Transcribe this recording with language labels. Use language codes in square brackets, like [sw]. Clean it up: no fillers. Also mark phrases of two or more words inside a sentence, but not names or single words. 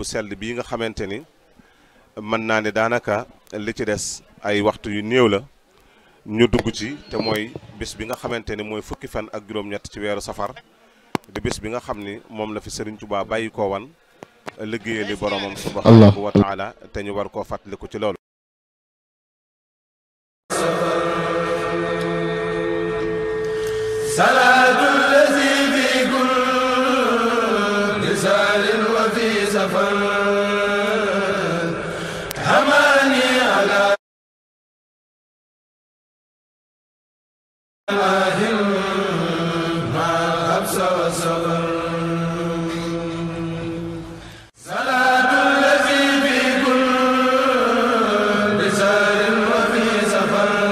[wo] sell bii nga xamante ni mën naa ne daanaka li ci des ay waxtu yu néew la ñu dugg ci te mooy bis bi nga xamante ni mooy fukki fan ak juróom-ñett ci weeru safar di bis bi nga xam ni moom la fi Serigne Touba bàyyi koo wan liggéeyali boromam subhanahu wa taala te ñu war koo fàttaliku ci loolu. [ar] صلاة الذي في كل سال وفي سفر حماني على ماهٍ مع الحبس والصبر صلاة الذي في كل سال وفي سفر